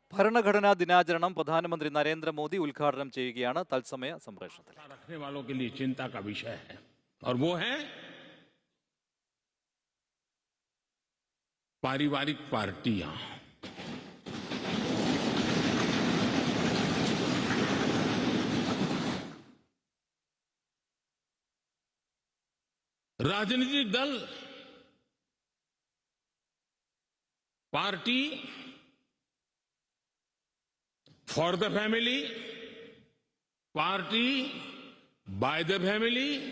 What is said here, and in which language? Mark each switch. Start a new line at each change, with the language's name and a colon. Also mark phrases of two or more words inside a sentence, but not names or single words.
Malayalam: ഭരണഘടനാ ദിനാചരണം പ്രധാനമന്ത്രി നരേന്ദ്രമോദി ഉദ്ഘാടനം ചെയ്യുകയാണ് തത്സമയ സംപ്രേഷണത്തിൽ.
Hindi: रखने वालों के लिए चिंता का विषय है और वो है पारिवारिक पार्टियां। राजनीतिक दल
English: party for the family, party by the family,